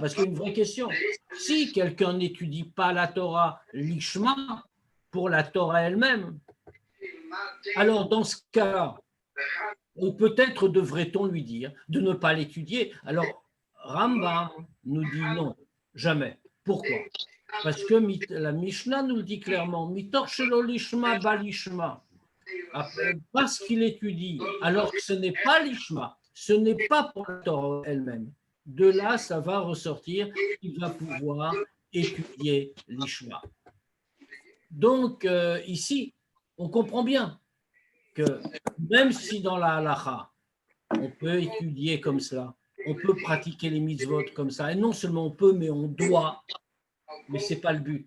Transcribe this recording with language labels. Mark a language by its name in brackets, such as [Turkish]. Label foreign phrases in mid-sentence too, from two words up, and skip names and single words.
[French] Parce qu'il y a une vraie question. Si quelqu'un n'étudie pas la [Hebrew] תורה לשמה, [French] pour la Torah elle-même, alors dans ce cas-là, peut-être devrait-on lui dire de ne pas l'étudier. Alors, Rambam nous dit non, jamais. Pourquoi? Parce que la Mishnah nous le dit clairement, [Hebrew] מתוך שלא לשמה בא לשמה. [French] Parce qu'il étudie, alors que ce n'est pas l'ishma, ce n'est pas pour la Torah elle-même. De là, ça va ressortir qu'il va pouvoir étudier l'ishma. Donc, ici, on comprend bien que même si dans la halacha, on peut étudier comme cela, on peut pratiquer les mitzvot comme ça, et non seulement on peut, mais on doit, mais ce n'est pas le but.